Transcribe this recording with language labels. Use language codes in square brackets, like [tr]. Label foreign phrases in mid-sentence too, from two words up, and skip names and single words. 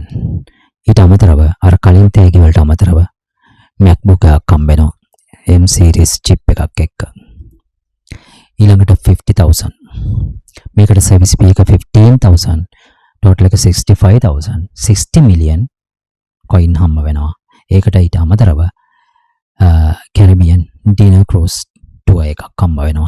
[si] ඊට අමතරව අර කලින් තේගි වලට අමතරව MacBook එකක් හම්බ වෙනවා [en] M series chip [si] එකක් එක්ක. ඊළඟට 50,000. මේකට සර්විස් fee එක 15,000. total එක 65,000. 60 [en] million coin [si] හම්බ වෙනවා. ඒකට ඊට අමතරව [en] Caribbean dinner cruise tour [si] එකක් හම්බ වෙනවා.